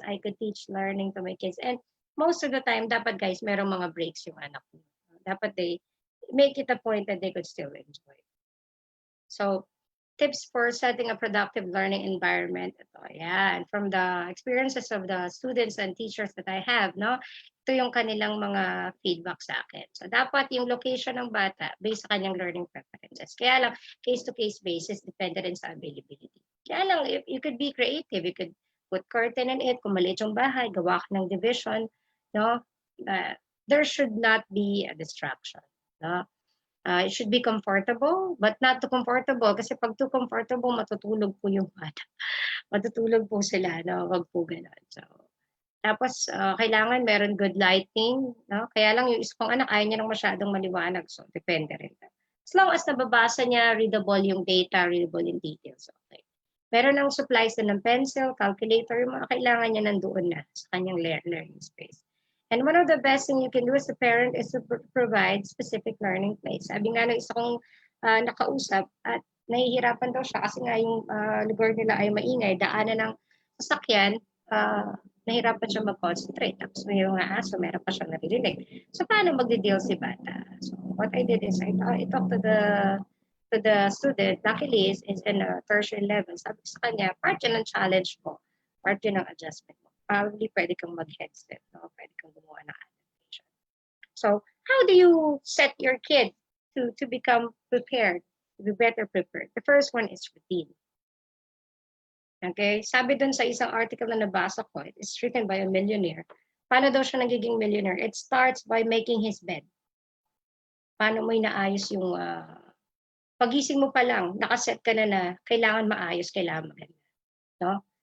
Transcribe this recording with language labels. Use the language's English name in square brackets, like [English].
[English] I could teach learning to my kids. And most of the time, [Filipino] dapat guys, merong mga breaks yung anak mo. [English] Dapat they make it a point that they could still enjoy. So, tips for setting a productive learning environment. [Filipino] Ito, yan. [English] From the experiences of the students and teachers that I have, no? [Filipino] Ito yung kanilang mga feedback sa akin. So, dapat yung location ng bata based sa kanyang learning preferences. Kaya lang, case-to-case basis, depende rin sa availability. Kaya lang, [English] you could be creative. You could put curtain in it. [Filipino] Kung maliit yung bahay, gawa ka ng division, no? [English] There should not be a distraction, [Filipino] no? [English] It should be comfortable, but not too comfortable. [Filipino] Kasi pag too comfortable, matutulog po yung bata. Matutulog po sila, no? Wag po ganun. So, tapos, kailangan meron good lighting, no? Kaya lang yung isa kong anak, ayaw niya nang masyadong maliwanag. So, depende rin. [English] As long as [Filipino] nababasa niya, readable yung data, readable yung details. [English] Okay. [Filipino] Meron ng supplies na ng pencil, calculator, yung mga kailangan niya nandoon na sa kanyang learning space. [English] And one of the best thing you can do as a parent is to provide specific learning place. [Filipino] Sabi nga ng isa kong nakausap at nahihirapan daw siya kasi nga yung lugar nila ay maingay, daanan ng sasakyan, nahirapan siya mag-concentrate. Tapos may mga aso, meron pa siyang naririnig. So, paano magde-deal si bata? [English] So, what I did is I talked to the student. Luckily, is in a tertiary level. [Filipino] Sabi ko sa kanya, part yun ng challenge mo, part yun ng adjustment mo. Probably pwede kang mag-headset, no? Pwede kang gumawa ng adaptation. [English] So, how do you set your kid to become prepared, to be better prepared? The first one is routine. Okay? [Filipino] Sabi dun sa isang article na nabasa ko, [English] it's written by a millionaire. [Filipino] Paano daw siya nagiging millionaire? [English] It starts by making his bed. [Filipino] Paano mo inaayos yung pagising mo pa lang, nakaset ka na kailangan maayos, kailangan maganda. No?